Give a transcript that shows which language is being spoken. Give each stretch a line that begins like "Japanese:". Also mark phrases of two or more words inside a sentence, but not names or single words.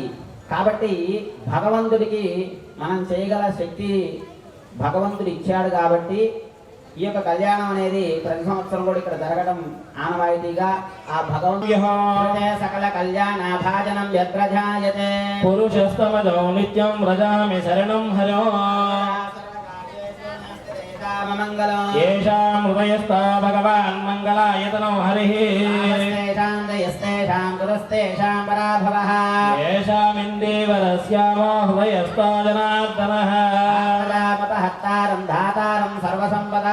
Telugu: కాబట్టి భగవంతుడికి మనం చేయగల శక్తి భగవంతుడు ఇచ్చాడు. కాబట్టి ఈ యొక్క కళ్యాణం అనేది ప్రతి సంవత్సరం కూడా ఇక్కడ జరగడం ఆనవాయితీగా ఆ భగవంతుడి
Sanskrit: సకల కళ్యాణ భాజనం యత్రజాయతే పురుషస్తమజో నిత్యం వ్రజామి శరణం హరో येषां हृदयस्था भगवान् मङ्गलायतनो हरिः येषामिन्दीवरस्यामो हृदयस्था जनार्दनः धातारं सर्वसम्पदा